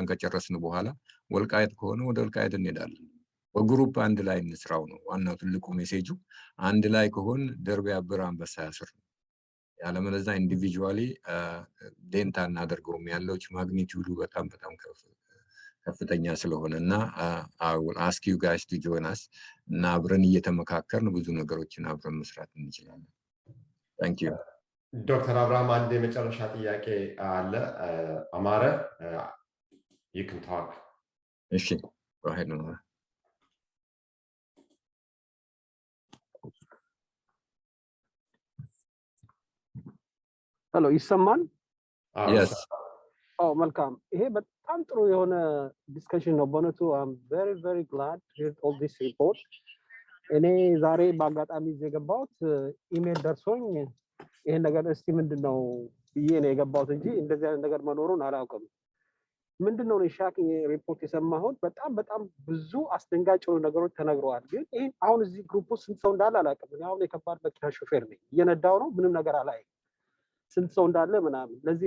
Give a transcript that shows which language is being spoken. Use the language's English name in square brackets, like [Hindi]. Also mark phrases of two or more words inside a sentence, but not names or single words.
[Amharic] ከጨረስን በኋላ ወልቃይት ከሆነ ወደ ወልቃይት እንሄዳለን። በግሩፕ አንድ ላይ እንስራው ነው ዋናው ትልቁ ሜሴጁ። አንድ ላይ ከሆን ደርብ ያብር አንበሳ ያስር ነው። ያለመለዛ ኢንዲቪጁዋሊ ዴንታ እናደርገውም ያለው ማግኒቲዩዱ በጣም ከፍተኛ ስለሆነ እና [English] I will ask you guys to join us [Amharic] እና አብረን እየተመካከርን ብዙ ነገሮችን አብረን መስራት እንችላለን። [English] Thank you. [Amharic] ዶክተር አብርሃም አንድ የመጨረሻ ጥያቄ አለ። አማረ [English] you can talk. እሺ go ahead Amara. [Amharic] ሄሎ ይሰማል? [English] Yes. [Amharic] መልካም። ይሄ በጣም ጥሩ የሆነ ዲስከሽን ነው በእውነቱ። [English] I'm very very glad to hear all this report. [Amharic] እኔ ዛሬ በአጋጣሚ የገባሁት ኢሜል ደርሶኝ ይሄን ነገር እስቲ ምንድነው ብዬ ነው የገባሁት እንጂ እንደዚህ አይነት ነገር መኖሩን አላውቅም። ምንድነው ነው [English] shocking report [Amharic] የሰማሁት? በጣም ብዙ አስደንጋጭ ነገሮች ተነግረዋል። ግን ይሄ አሁን እዚህ ግሩፕ ውስጥ ስንት ሰው እንዳለ አላውቅም። እኔ አሁን የከባድ መኪና ሾፌር ነኝ፣ እየነዳው ነው፣ ምንም ነገር አላየም ስንት ሰው እንዳለ ምናምን። ለዚህ